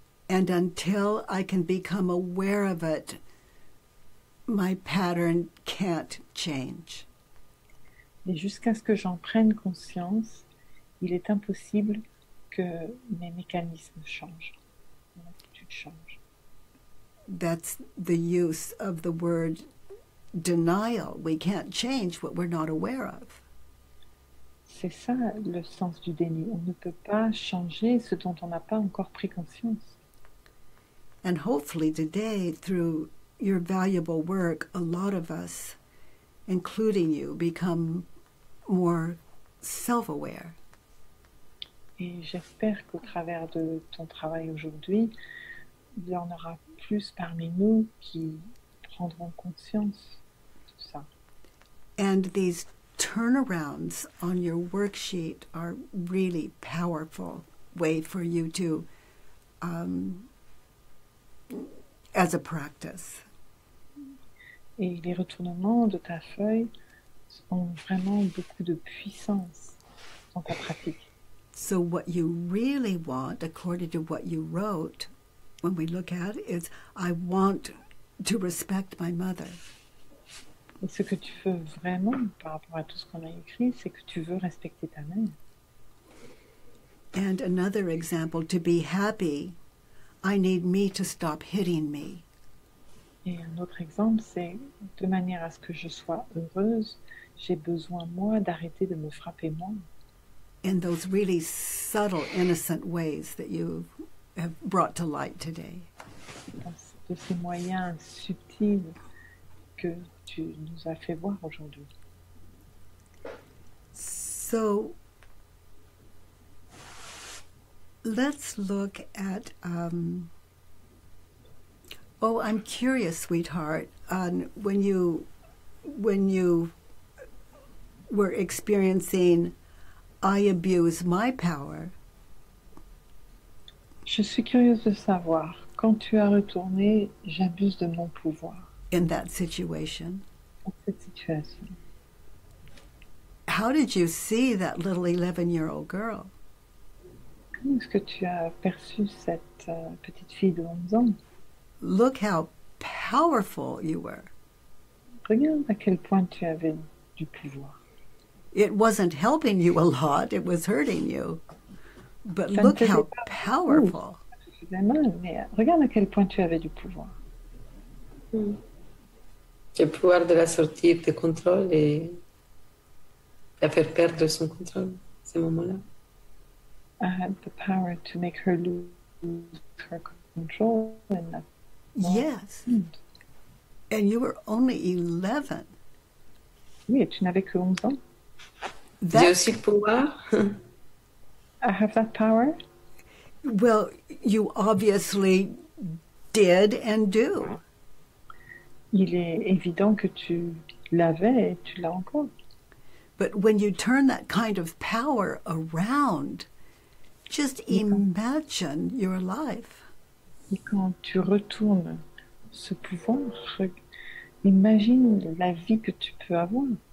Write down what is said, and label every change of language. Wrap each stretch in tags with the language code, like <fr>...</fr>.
<en>And until I can become aware of it, my pattern can't change.</en> <fr>Et jusqu'à ce que j'en prenne conscience, il est impossible que mes mécanismes changent, mon attitude change.</fr> <en>That's the use of the word denial. We can't change what we're not aware of.</en> <fr>C'est ça le sens du déni. On ne peut pas changer ce dont on n'a pas encore pris conscience.</fr> <en>And hopefully today, through your valuable work, a lot of us, including you, become more self-aware.</en> <fr>Et j'espère qu'au travers de ton travail aujourd'hui, il y en aura plus parmi nous qui prendront conscience de tout ça.</fr> <en>And these turnarounds on your worksheet are really powerful way for you to, as a practice.</en> <fr>Et les retournements de ta feuille ont vraiment beaucoup de puissance dans ta pratique.</fr> <en>So what you really want, according to what you wrote, when we look at it, is I want to respect my mother.</en> <fr>Et ce que tu veux vraiment, par rapport à tout ce qu'on a écrit, c'est que tu veux respecter ta mère.</fr> <en>And another example, to be happy, I need me to stop hitting me.</en> <fr>Et un autre exemple, c'est de manière à ce que je sois heureuse, j'ai besoin, moi, d'arrêter de me frapper moi.</fr> <en>In those really subtle, innocent ways that you have brought to light today.</en> <fr>De ces moyens subtils que tu nous as fait voir aujourd'hui.</fr> <en>So let's look at, I'm curious, sweetheart, on when you were experiencing, I abuse my power.</en> <fr>Je suis curieuse de savoir, quand tu as retourné, j'abuse de mon pouvoir.</fr> <en>In that situation,</en> <fr>Dans cette situation,</fr> <en>how did you see that little 11-year-old girl?</en> <fr>comment est-ce que tu as perçu cette petite fille de 11 ans?</fr> <en>Look how powerful you were.</en> <fr>Regarde à quel point tu avais du pouvoir.</fr> <en>It wasn't helping you a lot, it was hurting you. But</en> <fr>Ça ne</fr> <en>look</en> <fr>faisait</fr> <en>how</en> <fr>pas</fr> <en>powerful.</en> <fr>Ça faisait mal, mais regarde à quel point tu avais du pouvoir. J'ai le pouvoir de la sortir de contrôle et la faire perdre son contrôle, ces moments-là.</fr> <en>I had the power to make her lose her control and that. Yes. And you were only 11.</en> <fr>Oui, et tu n'avais que 11 ans. J'ai aussi le pouvoir.</fr> <en>I have that power. Well, you obviously did and do.</en> <fr>Il est évident que tu l'avais et tu l'as encore.</fr> <en>But when you turn that kind of power around, just imagine you're alive.</en> <fr>Et quand tu retournes ce pouvoir, imagine la vie que tu peux avoir.</fr>